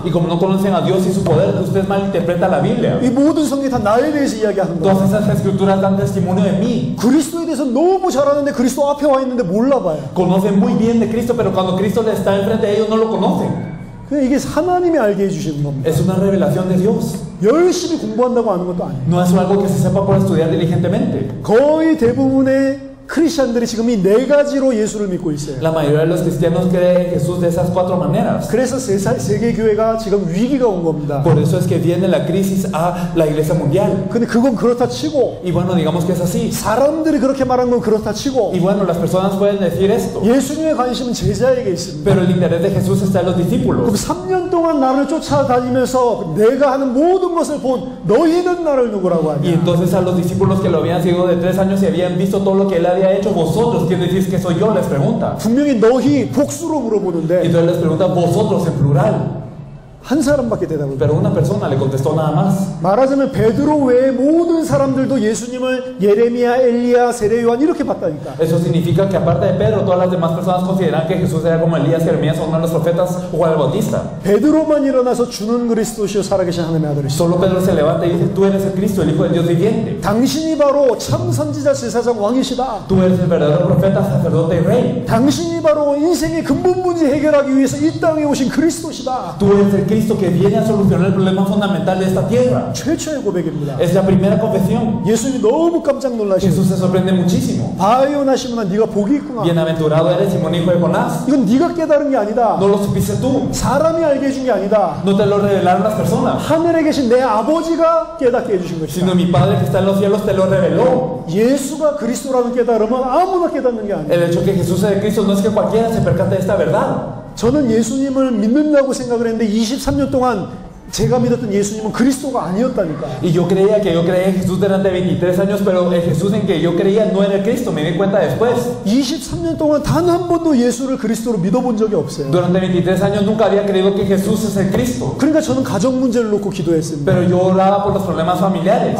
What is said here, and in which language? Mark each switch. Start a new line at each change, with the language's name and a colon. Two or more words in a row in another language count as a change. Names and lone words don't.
Spanish: Y como no conocen a Dios y su poder, ustedes malinterpretan la Biblia.
Korean: 이 모든 성경이 다 나에 대해서 이야기하는 거야.
Spanish: Todas esas escrituras dan testimonio de mí.
Korean: 그리스도에 대해서 너무 잘 아는데 그리스도 앞에 와 있는데 몰라봐요.
Spanish: Conocen muy bien de Cristo, pero cuando Cristo les está enfrente de ellos no lo conocen.
Korean: 이게 하나님이 알게 해주시는 겁니다.
Spanish: Es una revelación de Dios.
Korean: 열심히 공부한다고 아는 것도 아니에요.
Spanish: No es algo que se sepa por estudiar diligentemente.
Korean: 거의 대부분의 크리스천들이 지금 이 네 가지로 예수를 믿고 있어요.
Spanish: La mayoría de los cristianos creen en Jesús de esas cuatro maneras.
Korean: 그래서 세계 교회가 지금 위기가 온 겁니다.
Spanish: Por eso es que viene la crisis a la iglesia mundial.
Korean: 근데 그건 그렇다 치고
Spanish: Y bueno, digamos que es así.
Korean: 사람들이 그렇게 말한 건 그렇다 치고
Spanish: Y bueno, las personas pueden decir esto.
Korean: 예수님의 관심은 제자에게 있습니다.
Spanish: Pero el interés de Jesús está en los
Korean: 그럼
Spanish: discípulos.
Korean: 3년 동안 나를 쫓아다니면서 내가 하는 모든 것을 본 너희는 나를 누구라고
Spanish: Y
Korean: 하냐.
Spanish: entonces a los discípulos que lo habían seguido de 3 años y habían visto todo lo que él había hecho, vosotros, ¿quién decís que soy yo? Les pregunta.
Korean: 분명히 너희 복수로
Spanish: Y
Korean: 물어보는데
Spanish: entonces les pregunta vosotros en plural.
Korean: 한 사람밖에 대답을
Spanish: Pero una persona le contestó nada más.
Korean: 말하자면 베드로 외에 모든 사람들도 예수님을 예레미야, 엘리야, 세례 요한 이렇게 봤다니까.
Spanish: Eso significa que aparte de Pedro, todas las demás personas consideran que Jesús era como Elías, Jeremías o uno de los profetas o Juan el Bautista.
Korean: 베드로만 일어나서 주는 그리스도시요 살아계신 하나님의 아들이시오.
Spanish: Solo Pedro se levanta y dice, tú eres el Cristo, el Hijo del Dios viviente.
Korean: 당신이 바로 참 선지자, 제사장, 왕이시다.
Spanish: Tú eres el verdadero profeta, sacerdote y rey.
Korean: 당신이 바로 인생의 근본 문제 해결하기 위해서 이 땅에 오신 그리스도시다.
Spanish: Tú eres el Cristo que viene a solucionar el problema fundamental de esta tierra.
Korean: 최초의 고백입니다.
Spanish: Es la primera confesión.
Korean: 예수님이 너무 깜짝 놀라시고
Spanish: Jesús se sorprende muchísimo.
Korean: 바요나 시몬아 네가 복이 있구나.
Spanish: Bienaventurado eres, Simón, hijo de Jonás.
Korean: 이건 네가 깨달은 게 아니다.
Spanish: No lo supiste tú.
Korean: 사람이 알게 해준 게 아니다.
Spanish: No te lo revelaron las personas.
Korean: 하늘에 계신 내 아버지가 깨닫게 해주신 것이다.
Spanish: Sino mi Padre que está en los cielos te lo reveló.
Korean: 예수가 그리스도라는 깨달음은 아무나 깨닫는 게 아니에요.
Spanish: El hecho que Jesús es de Cristo no es que cualquiera se percate de esta verdad.
Korean: 저는 예수님을 믿는다고 생각을 했는데 23년 동안 제가 믿었던 예수님은 그리스도가 아니었다니까.
Spanish: Y yo creía en Jesús durante 23 años, pero el Jesús en que yo creía no era el Cristo, me di cuenta después.
Korean: 23년 동안 단 한 번도 예수를 그리스도로 믿어본 적이 없어요.
Spanish: Durante 23 años nunca había creído que Jesús es el Cristo.
Korean: 그러니까 저는 가정 문제를 놓고 기도했습니다.
Spanish: Pero yo oraba por los problemas familiares